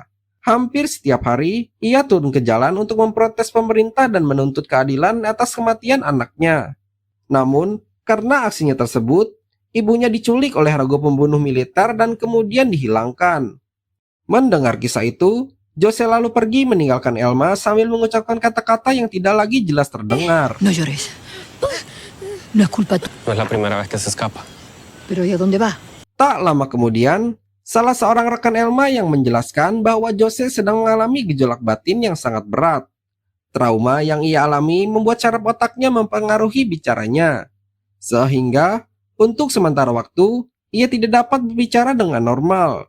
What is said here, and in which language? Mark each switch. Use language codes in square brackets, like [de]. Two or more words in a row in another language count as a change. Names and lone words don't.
[id] Hampir setiap hari, ia turun ke jalan untuk memprotes pemerintah dan menuntut keadilan atas kematian anaknya. Namun, karena aksinya tersebut, ibunya diculik oleh ragu pembunuh militer dan kemudian dihilangkan. Mendengar kisah itu, Jose lalu pergi meninggalkan Elma sambil mengucapkan kata-kata yang tidak lagi jelas terdengar. [es] No llores. No es culpa tuya. No es la primera vez que se escapa. Pero ¿y a dónde va? [id] Tak lama kemudian, salah seorang rekan Elma yang menjelaskan bahwa Jose sedang mengalami gejolak batin yang sangat berat. Trauma yang ia alami membuat saraf otaknya mempengaruhi bicaranya. Sehingga, untuk sementara waktu, ia tidak dapat berbicara dengan normal.